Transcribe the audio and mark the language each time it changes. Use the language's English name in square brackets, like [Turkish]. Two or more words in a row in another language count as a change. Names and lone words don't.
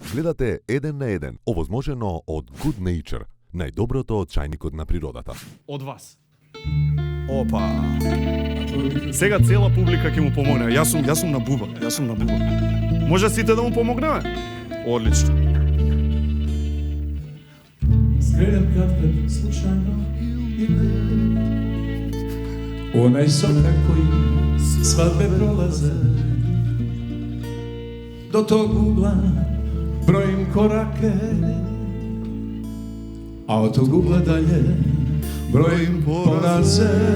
[Macedonian] Гледате 1 на 1, овозможено од Good Nature, најдоброто од чајникот на природата. Од вас. Опа. Сега цела публика ќе му помогне. Јас сум на буба. Може сите да му помогнеме? Одлично. [Serbian] Skrenem kad slučajno ide onaj sokak koji svadbe prolaze. Do tog ugla brojim korake, a od tog ugla dalje brojim poraze.